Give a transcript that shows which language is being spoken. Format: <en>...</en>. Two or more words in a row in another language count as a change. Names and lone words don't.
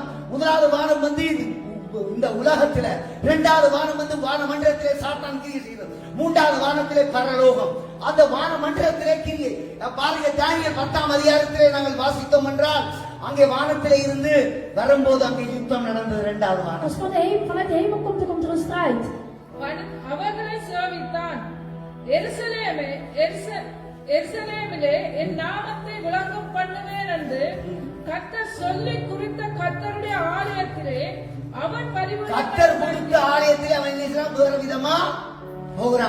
<ta>1வது வானம் வந்து இந்த உலகத்துல, 2வது வானம் வந்து வானமண்டலத்திலே சாத்தான் கிரியை செய்கிறது, 3வது வானத்திலே பரலோகம். அந்த வானமண்டலத்திலே கிரியை பாருங்க. தானியேல் 10ஆம் அதிகாரத்திலே நாங்கள் வாசித்தோம் என்றால், அங்கே வானத்திலே இருந்து வரும்போது அங்கே யுத்தம் நடந்தது. 2வது வானம்.</ta> <nl>Als vanuit de hemel komt er een strijd.</nl> <ta>அவர்களை சேவித்தான். எருசலேமிலே என் நாமத்தை விளங்கம் பண்ணுவேன் என்று கர்த்தர் சொல்லி குறித்த கர்த்தருடைய ஆலயத்திலே அவன் கர்த்தர் குறித்த ஆலயத்திலே அவன் வேற விதமா போகிறான்.</ta>